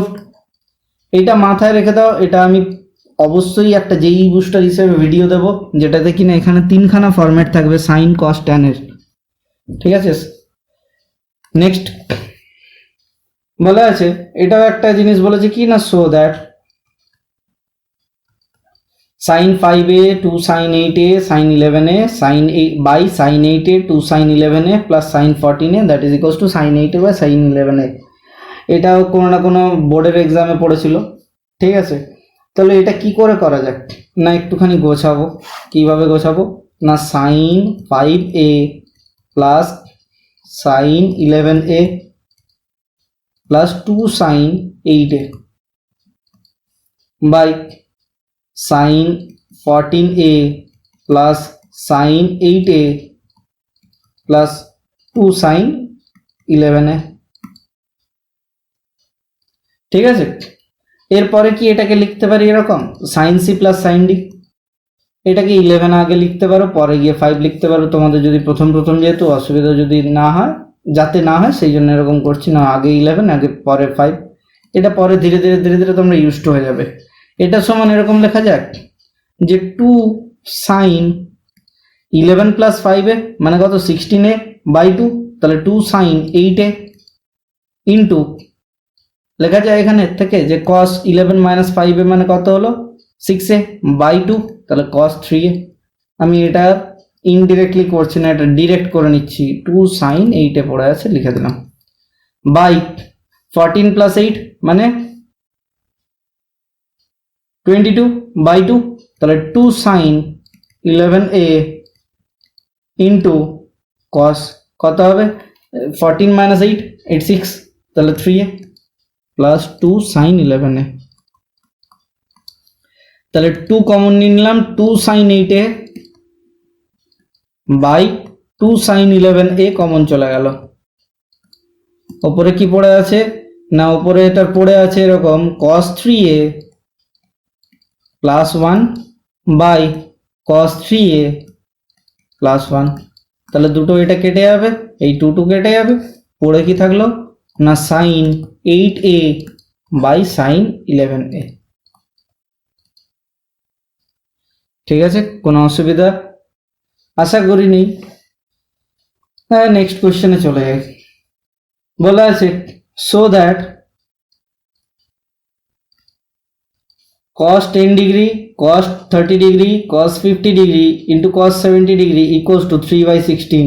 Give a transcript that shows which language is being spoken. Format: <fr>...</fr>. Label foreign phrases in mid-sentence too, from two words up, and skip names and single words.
<bn>এইটা মাথায় রেখে দাও, এটা আমি অবশ্যই একটা জেই বুস্টার হিসেবে ভিডিও দেব, যেটাতে কিনা এখানে 3খানা ফরম্যাট থাকবে</bn> <en>sine cos tan</en> <bn>এর, ঠিক আছে।</bn> <en>নেক্সট</en> <bn>বলা আছে, এটাও একটা জিনিস বলেছে কি না,</bn> <en>so that sin 5a 2 sin 8a sin 11a sin 8 by sin 8a 2 sin 11a plus sin 14a that is equals to sin 8a by sin 11a.</en> <bn>এটাও কোনো না কোনো বোর্ডের এক্সামে পড়েছিল, ঠিক আছে। তাহলে এটা কি করে করা যায় না, একটুখানি গোছাবো, কিভাবে গোছাবো না,</bn> <en>sin 5a plus sin 11a plus 2 sin 8a by sin 14a plus sin 8a plus 2 sin 11a,</en> <bn>ঠিক আছে। এরপরে কি এটাকে লিখতে পারি এরকম</bn> <en>sin c plus sin d,</en> <bn>এটাকে 11 আগে লিখতে পারো, পরে গিয়ে 5 লিখতে পারো, তোমাদের যদি প্রথম যেহেতু অসুবিধা যদি না হয়, যাতে না হয় সেই জন্য এরকম করছি না, আগে 11 আগে পরে 5, এটা পরে ধীরে ধীরে তোমরা ইউজড হয়ে যাবে। এটা সমান এরকম লেখা যাক যে</bn> <en>2 sin 11 plus 5a</en> <bn>মানে কত</bn> <en>16a by 2,</en> <bn>তাহলে</bn> <en>2 sin 8a into</en> <bn>লেখা যায় এখানে থেকে যে</bn> <en>cos 11 minus 5a</en> <bn>মানে কত হলো</bn> <en>6a by 2,</en> <bn>তাহলে cos 3a। আমি এটা ইনডিরেক্টলি করছি না, এটা ডিরেক্ট করে নিচ্ছি, 2 sin 8a পড়ে আছে লিখে দিলাম,</bn> <en>by 14 plus 8</en> <bn>মানে</bn> <en>22 by 2,</en> <bn>তাহলে</bn> <en>2 sin 11a into cos</en> <bn>কত হবে</bn> <en>14 minus 8 86,</en> <bn>তাহলে</bn> <en>3a plus 2 sin 11a,</en> <bn>তাহলে 2 কমন নিয়ে নিলাম,</bn> <en>2 sin 8a by 2 sin 11a</en> <bn>কমন চলে গেল। ওপরে কি পড়ে আছে না, ওপরে এটা পড়ে আছে এরকম</bn> <en>cos 3a plus 1 by cos 3a plus 1,</en> <bn>তাহলে দুটো এটা কেটে যাবে, এই 2 কেটে যাবে, পড়ে কি থাকলো না</bn> <en>sin 8a by sin 11a,</en> <bn>ঠিক আছে, কোনো অসুবিধা আশা করি নেই। হ্যাঁ নেক্সট কোশ্চেনে চলে যাই, বলা আছে</bn> <en>so that cos 10 degree cos 30 degree cos 50 degree into cos 70 degree equals to 3/16.</en>